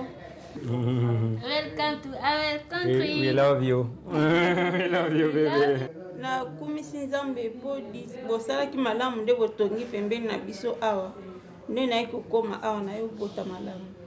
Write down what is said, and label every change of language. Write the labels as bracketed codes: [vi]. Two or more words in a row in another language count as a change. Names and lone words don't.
[en] Welcome to our country. We love you. We love you, baby. [ln] Na kumisi nzambe po bosala ki malamu nde botongi pembeni na biso awa nde na ikokoma awa na yo bota malamu.